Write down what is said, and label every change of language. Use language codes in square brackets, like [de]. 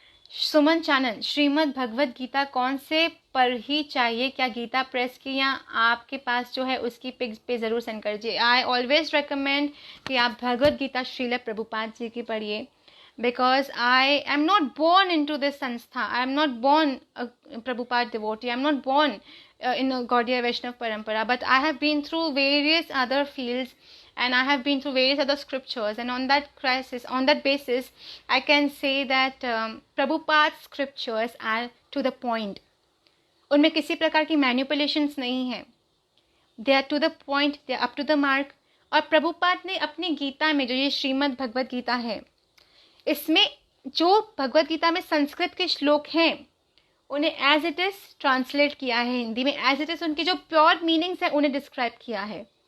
[hi] सुमन चानन, श्रीमद् भगवत गीता कौन से पर ही चाहिए? क्या गीता प्रेस की या आपके पास जो है उसकी पिक्स पे ज़रूर सेंड करिए। [en] I always recommend [hi] कि आप भगवत गीता श्रील प्रभुपाद जी की पढ़िए, [en] because I am not born into this sanstha. I am not born a Prabhupada devotee. I am not born in a Gaudiya Vaishnava Parampara. But I have been through various other fields, and I have been through various other scriptures. And on that basis, I can say that Prabhupada's scriptures are to the point. [hi] उनमें किसी प्रकार की manipulations नहीं है. [en] They are to the point. They are up to the mark. [hi] और प्रभुपाद ने अपनी गीता में जो ये श्रीमद् भगवत गीता है, इसमें जो भगवत गीता में संस्कृत के श्लोक हैं उन्हें [en] as it is [hi] ट्रांसलेट किया है हिंदी में, एज इट इज उनकी जो प्योर मीनिंग्स है उन्हें डिस्क्राइब किया है.